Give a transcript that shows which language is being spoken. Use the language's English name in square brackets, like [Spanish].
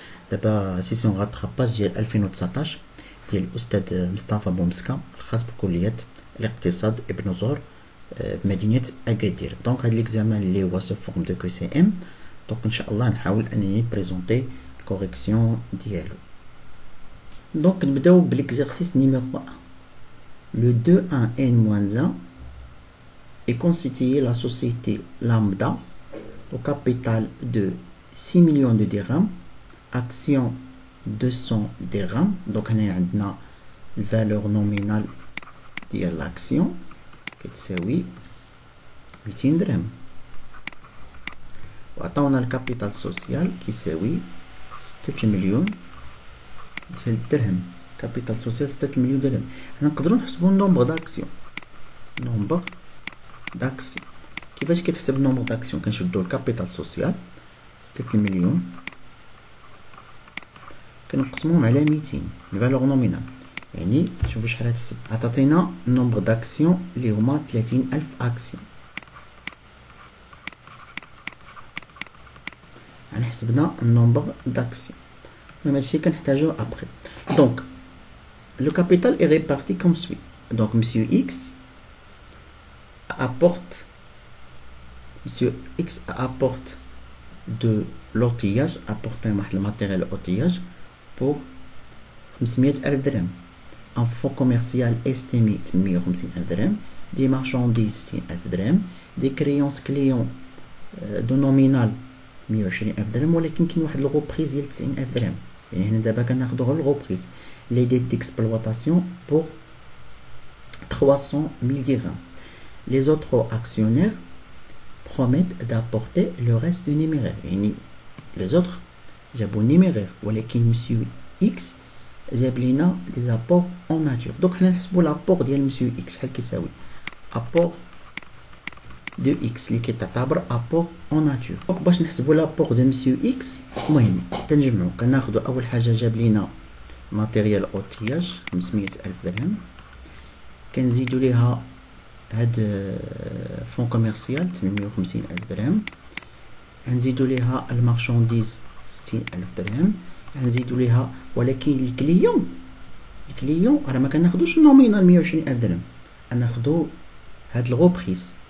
[Arabic] دابا سيسيون راتراباج ديال 2019 ديال الأستاذ مصطفى بومسكا الخاص بكلية الاقتصاد ابن زهر بمدينة أكادير. دونك هاد ليكزامان اللي هو سو فورم دو كو سي ام، دونك ان شاء الله نحاول انني بريزونتي الكوريكسيون ديالو. دونك نبداو بالاكزercice numéro 1. [French] Le 2-1n-1 est constitué la société lambda au capital de 6 millions de dirhams, action 200 dirhams. Donc on a la valeur nominale de l'action [Arabic] كتساوي 200 درهم، وعطاونا الكابيتال سوسيال كيساوي 6 مليون ديال الدرهم. كابيتال سوسيال 6 مليون درهم. حنا نقدروا نحسبوا النومبر داكسيون. نومبر داكسيون كيفاش كتحسب النومبر داكسيون؟ كنشدوا الكابيتال سوسيال 6 مليون كنقسموهم على 200 الفالور نومينال، يعني شوفوا شحال هتحسب. عطاتينا النومبر داكسيون اللي هما 30,000 اكسيون. يعني حسبنا النومبر داكسيون، المهم هادشي كنحتاجوه ابخي. [French] دونك le capital est réparti comme suit. Donc monsieur X apporte de l'outillage, apporte le matériel outillage pour 500,000 dirhams. Un fonds commercial estimé 150,000 dirhams, des marchandises 60,000 dirhams, des créances clients de nominal 120,000 dirhams، [Arabic] ولكن كاين واحد الغوبريز ديال 90,000 درهم. يعني هنا دابا كناخدو غير الغوبريز. [French] Les dettes d'exploitation pour 300,000 dirhams. Les autres actionnaires promettent d'apporter le reste du numéraire. [Arabic] يعني [French] les autres [Arabic] جابوا numéraire، ولكن monsieur X جاب لينا [French] des apports en nature. [Arabic] donc حنا نحسبوا لابور ديال monsieur X شحال كيساوي [French] apport de X [Arabic] اللي كتعتبر [French] apport en nature. [Arabic] دونك باش نحسبوا لابور دو monsieur X، المهم تنجمعوا. كناخدو اول حاجه جاب لينا ماتيريال اوتياج 500,000 درهم، كنزيدو ليها هاد فون كوميرسيال 850,000 درهم، غنزيدو ليها المارشانديز 60,000 درهم، غنزيدو ليها ولكن الكليون راه ما كناخدوش نومينال 120,000 درهم، غناخدو هاد الغوبريز.